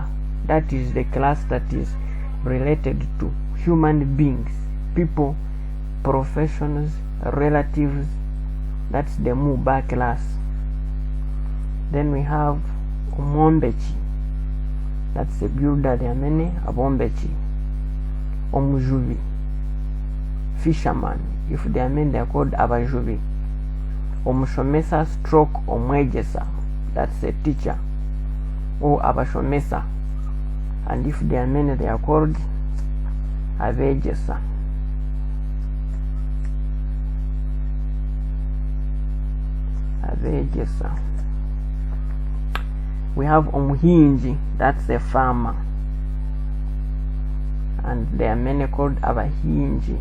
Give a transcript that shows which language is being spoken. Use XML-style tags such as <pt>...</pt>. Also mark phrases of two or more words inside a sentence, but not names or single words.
<en>That is the class that is related to human beings, people, professions, relatives. That's the muba class. Then we have omwombechi, that's a builder. There are many.</en> <cgg>Abombechi. Omujubi,</cgg> <en>fisherman. If they are men, they are called abajubi.</en> <cgg>Omushomesa stroke omwejesa,</cgg> <en>that's a teacher, or abashomesa. And if they are men, they are called abejesa. Abejesa. We have omuhinji, that's a farmer, and there are many called abahinji.</en>